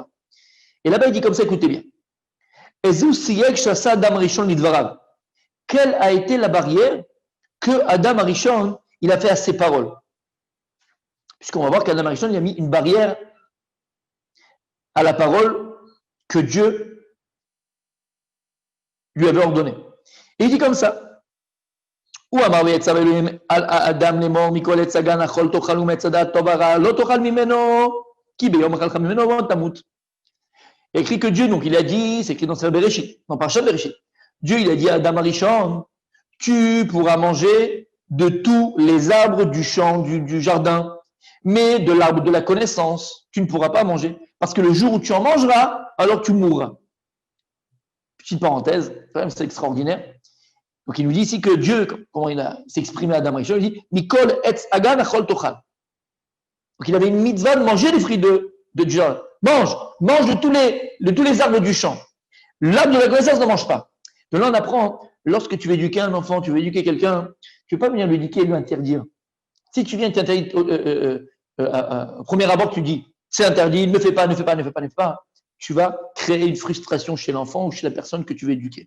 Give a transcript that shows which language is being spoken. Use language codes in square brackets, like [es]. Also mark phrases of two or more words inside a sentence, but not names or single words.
[fr] Et là-bas, il dit comme ça, écoutez bien. Quelle a été la barrière que Adam Rishon, il a fait à ses paroles? Puisqu'on va voir qu'Adam Rishon, il a mis une barrière à la parole que Dieu lui avait ordonnée. Et il dit comme ça. [he] הוא אמר ויצב אלוהים על האדם לאמור מכל עץ הגן אכול תאכל ומעץ הדעת טוב ורע לא תאכל ממנו כי ביום אכלת ממנו תמות. [fr] Écrit que Dieu, donc il a dit, c'est écrit dans Sefer Bereshit, dans Parashat Bereshit. Dieu, il a dit à Adam Arishon, tu pourras manger de tous les arbres du champ, du jardin, mais de l'arbre de la connaissance, tu ne pourras pas manger. Parce que le jour où tu en mangeras, alors tu mourras. Petite parenthèse, c'est extraordinaire. Donc il nous dit ici que Dieu, comment il s'est exprimé à Adam Rishon, il dit [he] מכל עץ הגן אכול תאכל. [fr] Donc il avait une mitzvah de manger les fruits de Dieu. Mange de tous les arbres du champ. L'arbre de la connaissance ne mange pas. De là on apprend, lorsque tu veux éduquer un enfant, tu veux éduquer quelqu'un, tu ne peux pas venir lui éduquer et lui interdire. Si tu viens t'interdire au premier abord, tu dis c'est interdit, ne fais pas, tu vas créer une frustration chez l'enfant ou chez la personne que tu veux éduquer.